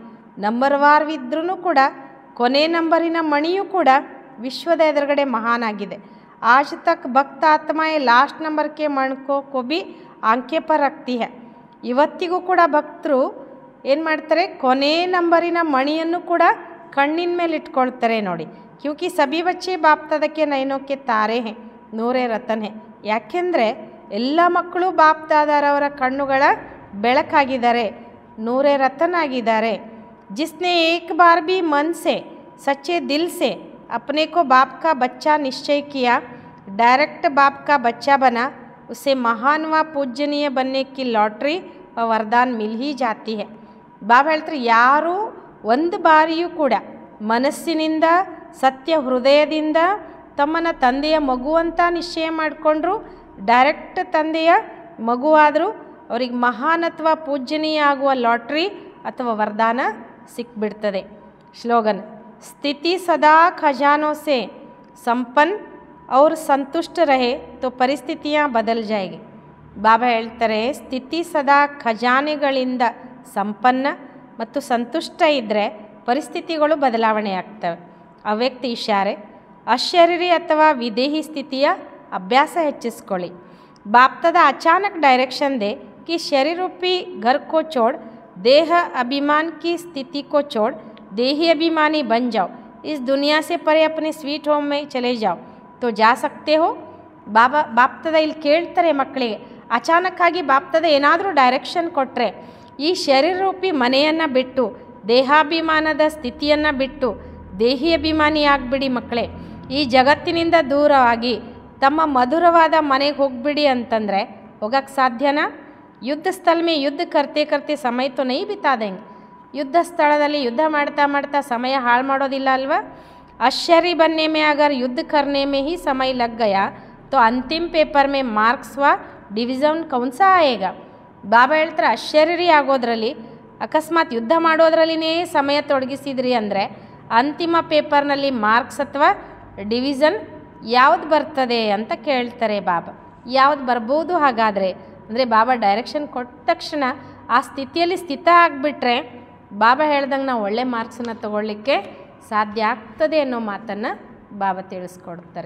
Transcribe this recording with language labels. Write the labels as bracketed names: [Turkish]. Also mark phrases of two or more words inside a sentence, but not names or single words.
[Kannada] ನಂಬರ್ವಾರವಿದ್ರೂ ಕೂಡ ಕೊನೆ ನಂಬರಿನ ಮಣಿಯೂ ಕೂಡ ವಿಶ್ವದ ಎದುರುಗಡೆ ಮಹಾನ್ ಆಗಿದೆ. [Hindi] आज तक भक्त आत्माएं [English] last number [Hindi] के मणकों को भी आंखें पर रखती है. [Kannada] ಇವತ್ತಿಗೂ ಕೂಡ ಭಕ್ತರು ಏನು ಮಾಡ್ತಾರೆ, ಕೊನೆ ನಂಬರಿನ ಮಣಿಯನ್ನು ಕೂಡ ಕಣ್ಣಿನ ಮೇಲೆ ಇಟ್ಕೊಳ್ತಾರೆ ನೋಡಿ. [Hindi] क्योंकि सभी बच्चे बापदादा के नैनों के तारे हैं, नूरे रतन हैं. [Kannada] ಯಾಕೆಂದರೆ ಎಲ್ಲ ಮಕ್ಕಳು ಬಾಪ್ದಾದರವರ ಕಣ್ಣುಗಳ ಬೆಳಕಾಗಿದ್ದಾರೆ, [Hindi] नूरे रतन [Kannada] ಆಗಿದ್ದಾರೆ. [Hindi] जिसने एक बार भी मन से सच्चे दिल से अपने को बाप का बच्चा निश्चय किया, डायरेक्ट बाप का बच्चा बना, उसे महान व पूजनीय बनने की लॉटरी व वरदान मिल ही जाती है. [Kannada] ಬಾಬಾ ಹೇಳ್ತಾರೆ, ಯಾರು ಒಂದು ಬಾರಿಯೂ ಕೂಡ ಮನಸ್ಸಿನಿಂದ ಸತ್ಯ ಹೃದಯದಿಂದ ತಮ್ಮನ ತಂದೆಯ ಮಗುವಂತ ನಿಶ್ಚಯ ಮಾಡಿಕೊಂಡ್ರು, ಡೈರೆಕ್ಟ್ ತಂದೆಯ ಮಗುವಾದರೂ ಅವ್ರಿಗೆ ಮಹಾನತ್ವ ಪೂಜನೀಯ ಆಗುವ ಲಾಟ್ರಿ ಅಥವಾ ವರದಾನ ಸಿಕ್ಬಿಡ್ತದೆ. [Hindi] स्लोगन, स्थिति सदा खजानों से संपन्न और संतुष्ट रहे तो परिस्थितियाँ बदल जायेगी. [Kannada] ಬಾಬಾ ಹೇಳ್ತಾರೆ, ಸ್ಥಿತಿ ಸದಾ ಖಜಾನೆಗಳಿಂದ ಸಂಪನ್ನ ಮತ್ತು ಸಂತುಷ್ಟ ಇದ್ದರೆ ಪರಿಸ್ಥಿತಿಗಳು ಬದಲಾವಣೆ ಆಗ್ತವೆ. ಅವ್ಯಕ್ತ ಇಶಾರೆ, ಅಶರೀರಿ ಅಥವಾ ವಿದೇಹಿ ಸ್ಥಿತಿಯ ಅಭ್ಯಾಸ ಹೆಚ್ಚಿಸ್ಕೊಳ್ಳಿ. [Hindi] बापदादा अचानक डायरेक्शन दे कि शरीर रूपी घर को छोड़ देह अभिमान की स्थिति को छोड़ देही अभिमानी बन जाओ, इस दुनिया से परे अपने [English] sweet home [Hindi] में चले जाओ तो जा सकते हो. [Kannada] ಬಾಪ್ತದ ಇಲ್ಲಿ ಕೇಳ್ತಾರೆ ಮಕ್ಕಳಿಗೆ, ಅಚಾನಕ್ಕಾಗಿ ಬಾಪ್ತದ ಏನಾದರೂ ಡೈರೆಕ್ಷನ್ ಕೊಟ್ಟರೆ ಈ ಶರೀರ ರೂಪಿ ಮನೆಯನ್ನು ಬಿಟ್ಟು ದೇಹಾಭಿಮಾನದ ಸ್ಥಿತಿಯನ್ನು ಬಿಟ್ಟು ದೇಹಿ ಅಭಿಮಾನಿ ಆಗಿಬಿಡಿ ಮಕ್ಕಳೇ, ಈ ಜಗತ್ತಿನಿಂದ ದೂರವಾಗಿ ತಮ್ಮ ಮಧುರವಾದ ಮನೆಗೆ ಹೋಗ್ಬಿಡಿ ಅಂತಂದರೆ ಹೋಗಕ್ಕೆ ಸಾಧ್ಯನಾ? [Hindi] युद्ध स्थल में युद्ध करते करते समय तो नहीं बिता देंगे. [Kannada] युद्ध ಸ್ಥಳದಲ್ಲಿ ಯುದ್ಧ ಮಾಡ್ತಾ ಮಾಡ್ತಾ ಸಮಯ ಹಾಳು ಮಾಡೋದಿಲ್ಲ ಅಲ್ವಾ? [Hindi] अशरीरी बनने में अगर युद्ध करने में ही समय लग गया तो अंतिम पेपर में मार्क्स व डिविज़न कौन सा आएगा. [Kannada] ಬಾಬಾ ಹೇಳ್ತಾರೆ, ಅಶರೀರಿ ಆಗೋದ್ರಲ್ಲಿ ಅಕಸ್ಮಾತ್ ಯುದ್ಧ ಮಾಡೋದ್ರಲ್ಲಿನೇ ಸಮಯ ತೊಡಗಿಸಿದ್ರಿ ಅಂದರೆ ಅಂತಿಮ ಪೇಪರ್ನಲ್ಲಿ ಮಾರ್ಕ್ಸ್ ಅಥವಾ ಡಿವಿಷನ್ ಯಾವ್ದು ಬರ್ತದೆ ಅಂತ ಕೇಳ್ತಾರೆ ಬಾಬಾ. ಯಾವ್ದು ಬರ್ಬೋದು ಹಾಗಾದರೆ ಅಂದರೆ ಬಾಬಾ ಡೈರೆಕ್ಷನ್ ಕೊಟ್ಟ ತಕ್ಷಣ ಆ ಸ್ಥಿತಿಯಲ್ಲಿ ಸ್ಥಿತ ಆಗಿಬಿಟ್ರೆ ಬಾಬಾ ಹೇಳ್ದಂಗೆ ನಾವು ಒಳ್ಳೆ ಮಾರ್ಕ್ಸನ್ನು ತಗೊಳ್ಳಿಕ್ಕೆ ಸಾಧ್ಯ ಆಗ್ತದೆ ಅನ್ನೋ ಮಾತನ್ನು ಬಾಬಾ ತಿಳಿಸ್ಕೊಡ್ತಾರೆ.